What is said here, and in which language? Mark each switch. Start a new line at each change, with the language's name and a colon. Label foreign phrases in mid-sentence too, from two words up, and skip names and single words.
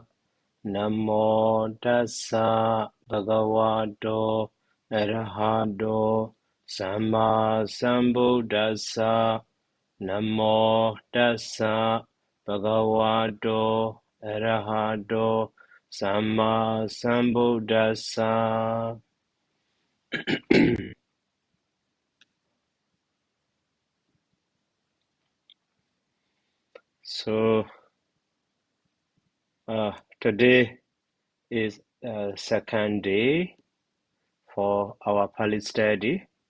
Pali: Namo Dassa Bhagavato Arahato Samma Sambuddhassa. Namo Dassa Bhagavato Arahato Samma Sambuddhassa.
English: So today is second day for our Pāļi study.